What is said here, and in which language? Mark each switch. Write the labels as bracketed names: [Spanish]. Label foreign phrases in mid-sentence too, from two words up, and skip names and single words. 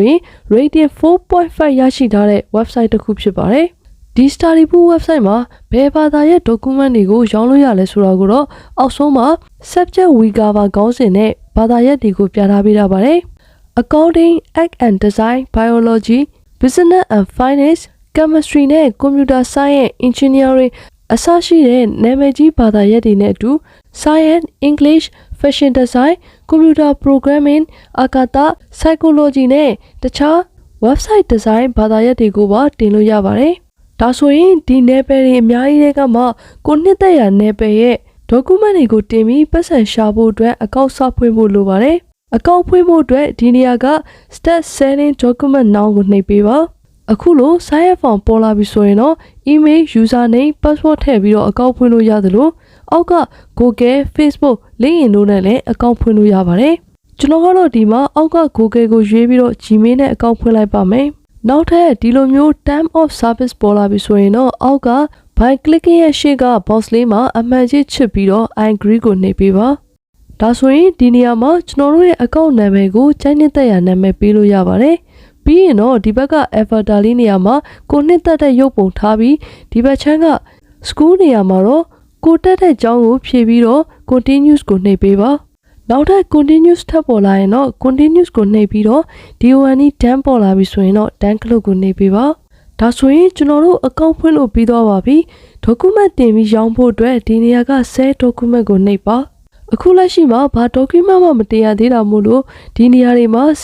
[Burmese] ရင် rating 4.5 ရရှိထားတဲ့ website တစ်ခုဖြစ်ပါတယ်ဒီ Studypool website မှာဘယ်ဘာသာရဲ့ document တွေကို ရောင်းလို့ရလဲဆိုတာကိုတော့အောက်ဆုံးမှာ [English] subject we cover [Burmese] ခေါင်းစဉ်နဲ့ဘာသာရပ်တွေကိုပြထားပေးထားပါတယ် [English] Accounting, Ag and Design, Biology, Business and Finance, Chemistry [Burmese] နဲ့ [English] Computer Science, Engineering [Burmese] အစရှိတဲ့နာမည်ကြီးဘာသာရပ်တွေနဲ့အတူ [English] Science, English, Fashion Design, Computer Programming, [Burmese] အာကာသ Psychology နဲ့တခြား [English] website design [Burmese] ဘာသာရပ်တွေကိုပါတင်လို့ရပါတယ်ဒါဆိုရင်ဒီနယ်ပယ်တွေအများကြီးတွေကမှကိုနှစ်သက်ရနယ်ပယ်ရဲ့ document တွေကိုတင်ပြီးပတ်စံရှာဖို့အတွက်အကောင့်စဖွင့်ဖို့လိုပါတယ်အကောင့်ဖွင့်ဖို့အတွက်ဒီနေရာက [English] start setting document now [Burmese] ကိုနှိပ်ပေးပါအခုလို sign [English] up form [Burmese] ပေါ်လာပြီဆိုရင်တော့ [English] email username password [Burmese] ထည့်ပြီးတော့အကောင့်ဖွင့်လို့ရသလိုအောက်က Google Facebook LinkedIn တို့နဲ့လည်းအကောင့်ဖွင့်လို့ရပါတယ်ကျွန်တော်ကတော့ဒီမှာအောက်က Google ကိုရွေးပြီးတော့ Gmail နဲ့အကောင့်ဖွင့်လိုက်ပါမယ်နောက် ထပ်ဒီလိုမျိုး [English] time of service [Burmese] ပေါ်လာပြီဆိုရင်တော့အောက်က [English] by clicking [Burmese] ရဲ့ရှေ့က box လေးမှာအမှန်ကြီးချစ်ပြီးတော့ [English] I agree [Burmese] ကိုနှိပ်ပေးပါဒါဆိုရင်ဒီ နေရာမှာကျွန်တော်တို့ရဲ့အကောင့်နာမည်ကိုကျိုင်းနှစ်သက်ရာနာမည်ပေးလို့ရပါတယ်ပြီးရင်တော့ဒီဘက်က avatar လေးနေရာမှာကို နှစ်သက်တဲ့ရုပ်ပုံထားပြီးဒီဘက်ချမ်းက school နေရာမှာတော့ကိုတက်တဲ့ကျောင်းကိုဖြည့်ပြီးတော့ continuous ကိုနှိပ်ပေးပါနောက်ထပ် continuous ထပ်ပေါ်လာရင်တော့ continuous ကိုနှိပ်ပြီးတော့ [English] DONE done [Burmese] ပေါ်လာပြီဆိုရင်တော့ done ကလုတ်ကိုနှိပ်ပေးပါဒါဆိုရင်ကျွန်တော်တို့အကောင့်ဖွင့်လို့ပြီးသွားပါပြီ document တင်ပြီးရောင်းဖို့အတွက်ဒီနေရာက [English] save document [Burmese] ကိုနှိပ်ပါအခုလက်ရှိမှာဘာ document မှမတင်ရသေးတာမို့လို့ဒီနေရာတွေမှာ